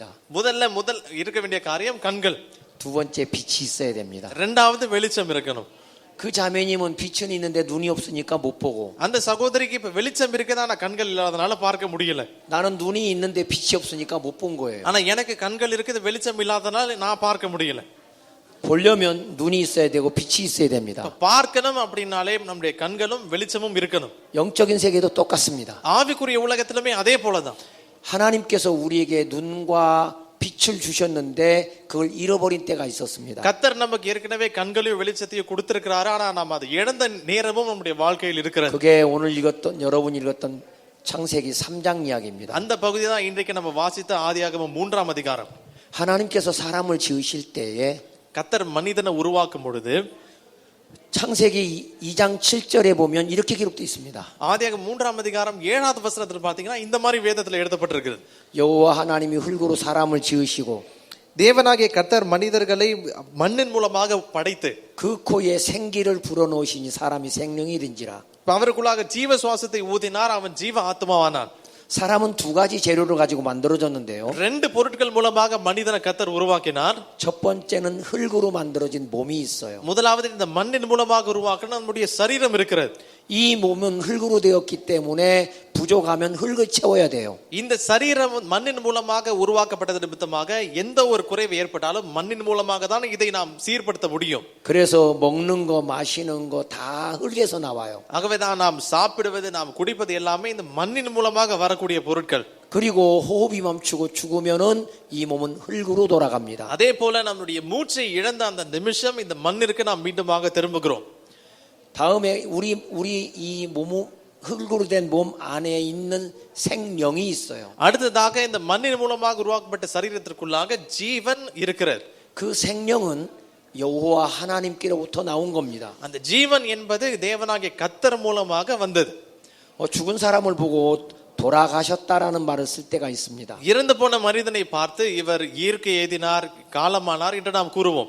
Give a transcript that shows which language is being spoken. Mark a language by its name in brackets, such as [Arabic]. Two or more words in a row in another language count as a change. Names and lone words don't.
[Tamil] முதல் இருக்க வேண்டிய காரியம் கண்கள். [Korean] 두 번째 빛이 있어야 됩니다. [Tamil] இரண்டாவது வெளிச்சம் இருக்கணும். [Korean] 그 자매님은 빛은 있는데 눈이 없으니까 못 보고 [Tamil] அந்த சகோதரிக்கு இப்ப வெளிச்சம் இருக்குது ஆனா கண்கள் இல்லாதனால பார்க்க முடியல. [Korean] 나는 눈이 있는데 빛이 없으니까 못 본 거예요. [Tamil] ஆனா எனக்கு கண்கள் இருக்குது வெளிச்சம் இல்லாதனால நான் பார்க்க முடியல. [Korean] 보려면 눈이 있어야 되고 빛이 있어야 됩니다. [Tamil] பார்க்கணும் அப்படினாலே நம்முடைய கண்களும் வெளிச்சமும் இருக்கணும். [Korean] 영적인 세계도 똑같습니다. [Tamil] ஆவிக்குரிய உலகத்திலுமே அதே போலதான். [Korean] 하나님께서 우리에게 눈과 빛을 주셨는데 그걸 잃어버린 때가 있었습니다. [Tamil] கர்த்தர் நமக்கு ஏற்கனவே கண்களையும் வெளிச்சத்தையும் கொடுத்திருக்கிறாரு. ஆனா நாம் அதை இழந்த நேரமும் நம்முடைய வாழ்க்கையில் இருக்கிறது. [Korean] 그게 오늘 읽었던 여러분이 읽었던 창세기 3장 이야기입니다. [Tamil] அந்த பகுதி தான் இன்றைக்கு நம்ம வாசித்த ஆதியாகமம் 3ஆம் அதிகாரம். [Korean] 하나님께서 사람을 지으실 때에 [Tamil] கர்த்தர் மனிதனை உருவாக்கும் பொழுது [Korean] 창세기 2장 7절에 보면 이렇게 기록되어 있습니다. [Tamil] ஆதியாகமம் 3ஆம் அதிகாரம் 7வது வசனத்துல பாத்தீங்கன்னா இந்த மாதிரி வேதத்துல எழுதப்பட்டிருக்கிறது. [Korean] 여호와 하나님이 흙으로 사람을 지으시고 [Tamil] தேவனாகிய கர்த்தர் மனிதர்களை மண்ணின் மூலமாக படைத்து [Korean] 그 코에 생기를 불어넣으시니 사람이 생명이 된지라. [Tamil] அவருக்குள்ளாக ஜீவ சுவாசத்தை ஊதினார், அவன் ஜீவ ஆத்மாவானான். [Korean] 사람은 2가지 재료를 가지고 만들어졌는데요. [Tamil] 2 பொருட்கள் மூலமாக மனிதனை கர்த்தர் உருவாக்கினார். [Korean] 첫 번째는 흙으로 만들어진 몸이 있어요. [Tamil] முதலாவது இந்த மண்ணின் மூலமாக உருவாக்கின நம்முடைய சரீரம் இருக்கிறது. [Korean] 이 몸은 흙으로 되었기 때문에 부족하면 흙을 채워야 돼요. [Tamil] இந்த சரீரம் மண்ணின் மூலமாக உருவாக்கப்பட்டது நிமித்தமாக எந்த ஒரு குறைவு ஏற்பட்டாலும் மண்ணின் மூலமாக தான் இதை நாம் சீர்படுத்த முடியும். [Korean] 그래서 먹는 거 마시는 거 다 흙에서 나와요. [Tamil] ஆகவேதான் நாம் சாப்பிடுவது நாம் குடிப்பது எல்லாமே இந்த மண்ணின் மூலமாக வரக்கூடிய பொருட்கள். [Korean] 그리고 호흡이 멈추고 죽으면은 이 몸은 흙으로 돌아갑니다. [Tamil] அதே போல நம்முடைய மூச்சை இழந்த அந்த நிமிஷம் இந்த மண்ணிற்கு நாம் மீண்டுமாக திரும்புகிறோம். [Korean] 다음에 우리 이 흙으로 된 몸 안에 있는 생명이 있어요. [Tamil] அடுத்ததாக இந்த மண்ணின் மூலமாக உருவாக்கப்பட்ட சரீரத்திற்குள்ளாக ஜீவன் இருக்கிறது. [Korean] 그 생명은 여호와 하나님께로부터 나온 겁니다. [Tamil] அந்த ஜீவன் என்பது தேவனாகிய கர்த்தர் மூலமாக வந்தது. [Korean] 죽은 사람을 보고 돌아가셨다라는 말을 쓸 때가 있습니다. [Tamil] இறந்து போன மனிதனை பார்த்து இவர் இயற்கை எய்தினார், காலமானார் என்று நாம் கூறுவோம்.